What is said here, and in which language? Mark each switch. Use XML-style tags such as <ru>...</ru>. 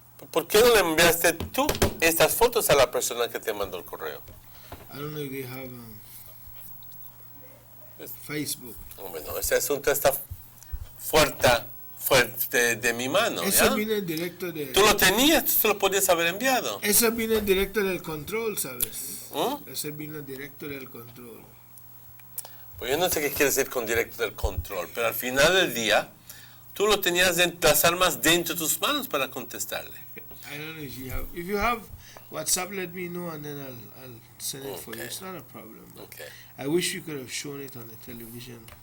<es>¿Por qué no le enviaste tú estas fotos a la persona que te mandó el correo?</es> <en>I don't know if they have Facebook.</en> <es>Bueno, ese asunto está fuerte de mi mano, Eso ¿ya? viene directo de... Tú lo tenías, tú se lo podías haber enviado. Eso viene directo del control, ¿sabes? ¿Mm? Eso viene directo del control. Pues yo no sé qué quiere decir con directo del control, pero al final del día, tú lo tenías las armas dentro de tus manos para contestarle.</es> <en>I don't know if you have. If you have WhatsApp, let me know and then I'll send it for you. It's not a problem. But Okay. I wish we could have shown it on the television.</en>